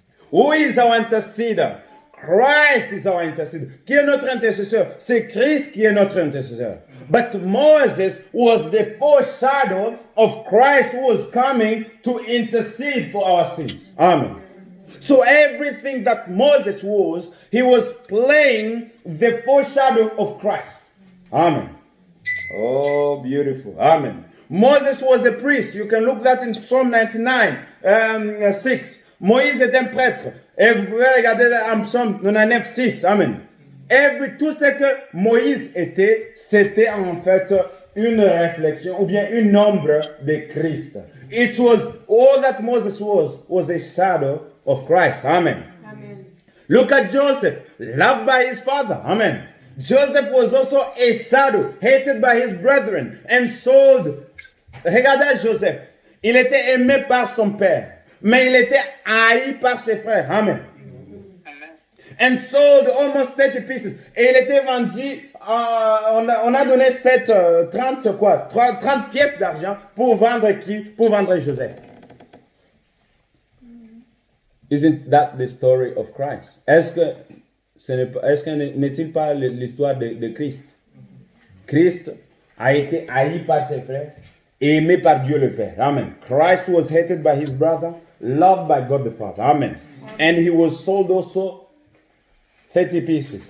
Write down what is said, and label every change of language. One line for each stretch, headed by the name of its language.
English: Who is our interceder? Christ is our intercessor.
French: Qui est notre intercesseur? C'est Christ qui est notre intercesseur.
English: But Moses was the foreshadow of Christ who was coming to intercede for our sins. Amen. So everything that Moses was, he was playing the foreshadow of Christ. Amen. Oh, beautiful. Amen. Moses was a priest. You can look that in Psalm 99, 6.
French: Moïse est un prêtre. Et vous pouvez regarder en Psalm 99, 6. Amen. Tout ce que Moïse était, c'était en fait une réflexion ou bien une ombre de Christ.
English: It was all that Moses was a shadow of Christ. Amen. Amen. Look at Joseph, loved by his father. Amen. Joseph was also a shadow, hated by his brethren, and sold.
French: Regardez Joseph. Il était aimé par son père, mais il était haï par ses frères. Amen.
English: And sold almost 30 pieces.
French: Et il était vendu, on a donné 30 pièces d'argent pour vendre qui? Pour vendre Joseph.
English: Isn't that the story of Christ?
French: Est-ce que n'est-il pas l'histoire de Christ? Christ a été haï par ses frères, aimé par Dieu le Père. Amen.
English: Christ was hated by his brother, loved by God the Father. Amen. And he was sold also 30 pieces.